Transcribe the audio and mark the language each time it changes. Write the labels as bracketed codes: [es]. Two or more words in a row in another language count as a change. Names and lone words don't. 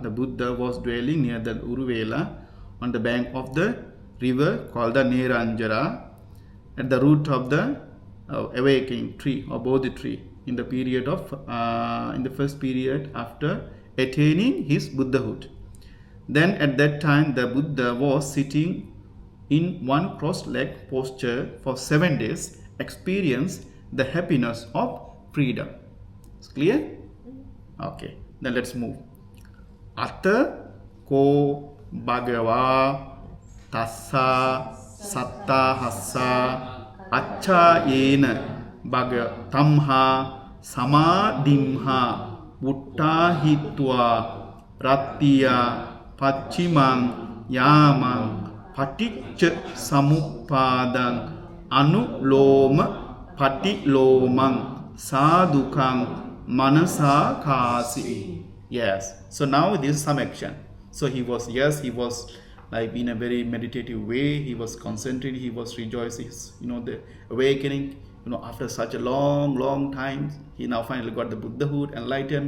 [en] The Buddha was dwelling near the Uruvela on the bank of the river called the Niranjana, at the root of the awakening tree or Bodhi tree, in the period of in the first period after attaining his Buddhahood. Then at that time the Buddha was sitting in one cross-legged posture for 7 days, experienced the happiness of freedom. It's clear? Okay, then let's move. [pi] Atta ko bhagava tassa sattahassa acchayena bhaga tamha samadimha buddhahitva rattiya paccimang yamang Paṭiccasamuppādang anuloma patilomang sadukang manasa kasi. [en] Yes. So now this is some action. So he was like in a very meditative way. He was concentrated. He was rejoicing. The awakening. After such a long time, he now finally got the Buddhahood, enlightened.